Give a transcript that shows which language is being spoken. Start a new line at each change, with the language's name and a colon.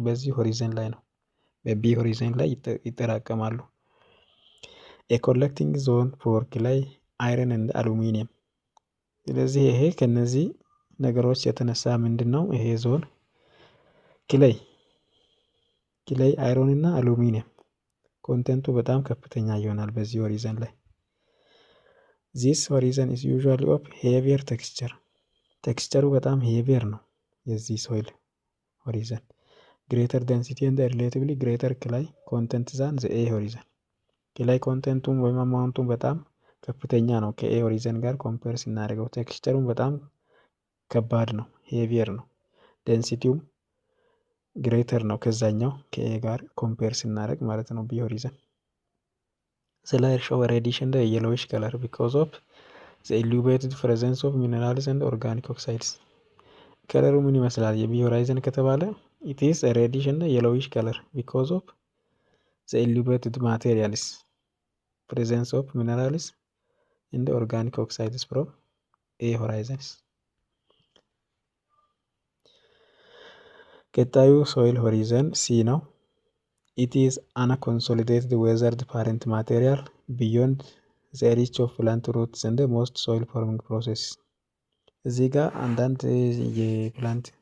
Amharic: በዚህ ሆሪዘን ላይ ነው፣ በቢ ሆሪዘን ላይ ይጠራቀማሉ። ኮሌክቲንግ ዞን ፎር ክላይ፣ አይረን እና አሉሚኒየም። ስለዚህ ይሄ ከነዚህ ነገሮች የተነሳ ምንድን ነው ይሄ ዞን ክላይ፣ አይረን እና አሉሚኒየም ኮንቴንቱ በጣም ከፍተኛ ይሆናል በዚህ ሆሪዘን ላይ።
English: This horizon is usually of heavier texture.
Amharic: ቴክስቸሩ በጣም ሄቪየር ነው የዚህ ሶይል ሆሪዘን።
English: greater density and relatively greater clay content than the A horizon.
Amharic: clay ኮንቴንቱም ወይም አማውንቱም በጣም ከፍተኛ ነው ከኤ ሆሪዘን ጋር ኮምፔር ስናደርገው። ቴክስቸሩም በጣም ከባድ ነው፣ ሄቪየር ነው። ዴንሲቲውም ግሬተር ነው ከዛኛው ከኤ ጋር ኮምፔር ስናደርግ ማለት ነው ቢ ሆሪዘን።
English: Slide show a reddish and a yellowish color because of the elevated presence of minerals and organic oxides.
Amharic: ከለሩ ምን ይመስላል የቢ ሆሪዘን ከተባለ?
English: it is a reddish and a yellowish color because of the elevated materials, presence of minerals and organic oxides from A horizons.
Amharic: ቀጣዩ ሶይል ሆሪዘን ሲ ነው።
English: It is unconsolidated weathered parent material beyond the reach of plant roots and most soil forming process.
Amharic: እዚህ ጋር አንዳንድ የፕላንት